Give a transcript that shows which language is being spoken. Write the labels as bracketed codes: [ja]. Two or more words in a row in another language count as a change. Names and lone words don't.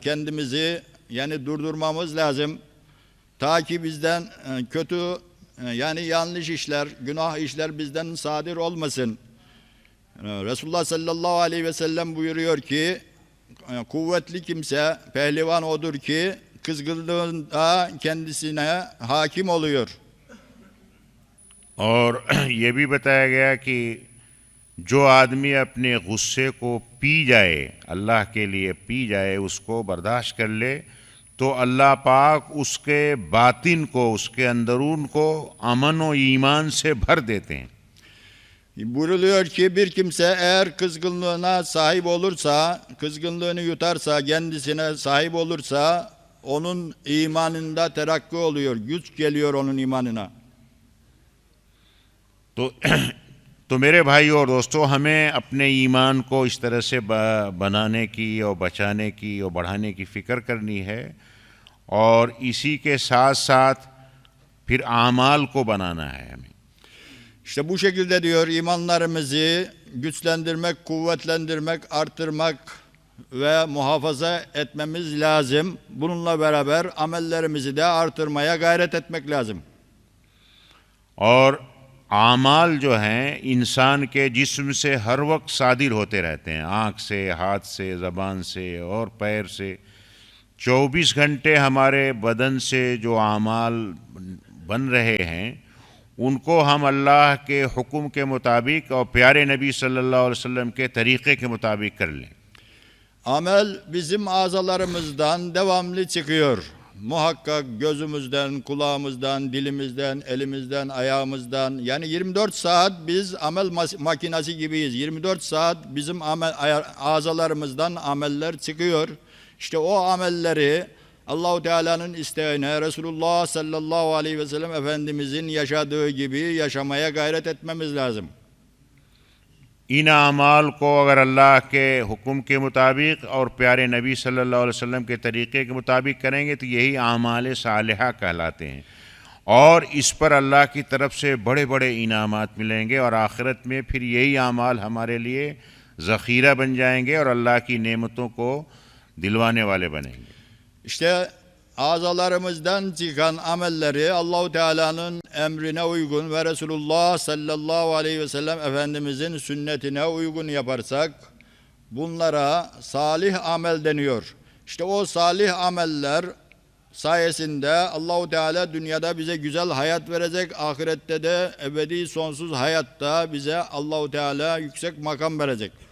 [tr] Kendimizi yani durdurmamız lazım. Ta ki bizden kötü yani yanlış işler, günah işler bizden sadir olmasın. Resulullah [ar] صلى الله عليه وسلم [tr] buyuruyor ki kuvvetli kimse, pehlivan odur ki kızgınlığında kendisine hakim oluyor. [hi] और ये भी बताया गया कि जो आदमी अपने गुस्से को पी जाए, अल्लाह के लिए पी जाए, उसको बर्दाश्त कर ले, तो अल्लाह पाक उसके बातिन को, उसके अंदरून को अमन व ईमान से भर देते हैं। [tr] Buyruluyor ki bir kimse eğer kızgınlığına sahip olursa, kızgınlığını yutarsa, kendisine sahip olursa onun imanında terakki oluyor, güç geliyor onun imanına. [hi] तो मेरे भाई और दोस्तों, हमें अपने ईमान को इस तरह से बनाने की और बचाने की और बढ़ाने की फ़िक्र करनी है, और इसी के साथ साथ फिर आमाल को बनाना है हमें। [tr] İşte bu şekilde diyor imanlarımızı güçlendirmek, kuvvetlendirmek, artırmak ve muhafaza etmemiz lazım. Bununla beraber amellerimizi de artırmaya gayret etmek lazım. [hi] और आमाल जो हैं इंसान के जिस्म से हर वक्त सादिर होते रहते हैं, आँख से, हाथ से, ज़बान से और पैर से। 24 घंटे हमारे बदन से जो आमाल बन रहे हैं, उनको हम अल्लाह के हुक्म के मुताबिक और प्यारे नबी [ar] صلى الله عليه وسلم [hi] के तरीक़े के मुताबिक कर लें। [tr] Amel bizim azalarımızdan devamlı çıkıyor. Muhakkak gözümüzden, kulağımızdan, dilimizden, elimizden, ayağımızdan. Yani 24 saat biz amel makinesi gibiyiz. 24 saat bizim azalarımızdan ameller çıkıyor. İşte o amelleri Allah-u Teala'nın isteğine, Resulullah [ar] صلى الله عليه وسلم [tr] Efendimizin yaşadığı gibi yaşamaya gayret etmemiz lazım. [hi] इन आमाल को अगर अल्लाह के हुक्म के मुताबिक और प्यारे नबी [ar] صلى الله عليه وسلم [hi] के तरीक़े के मुताबिक करेंगे तो यही आमाल सालिहा कहलाते हैं, और इस पर अल्लाह की तरफ से बड़े बड़े इनामात मिलेंगे, और आखिरत में फिर यही आमाल हमारे लिए ज़ख़ीरा बन जाएंगे और अल्लाह की नेमतों को दिलवाने वाले बनेंगे। [tr] İşte azalarımızdan çıkan amelleri Allah-u Teala'nın emrine uygun ve Resulullah [ar] صلى الله عليه وسلم [tr] Efendimizin sünnetine uygun yaparsak bunlara salih amel deniyor. İşte o salih ameller sayesinde Allah-u Teala dünyada bize güzel hayat verecek, ahirette de ebedi sonsuz hayatta bize Allah-u Teala yüksek makam verecek.